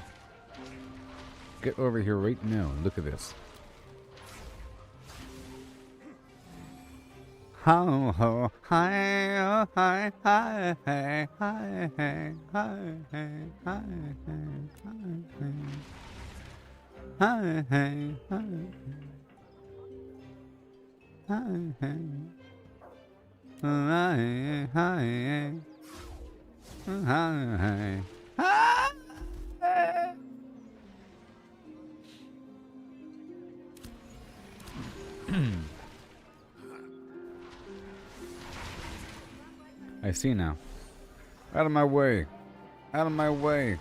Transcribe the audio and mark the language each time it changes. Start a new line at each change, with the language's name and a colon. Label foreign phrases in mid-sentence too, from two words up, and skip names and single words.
English: Get over here right now. Look at this. Ho ho hi oh hi hi hi hi hi hi hi hi hi hi hi hi. I see now. Out of my way. Out of my way.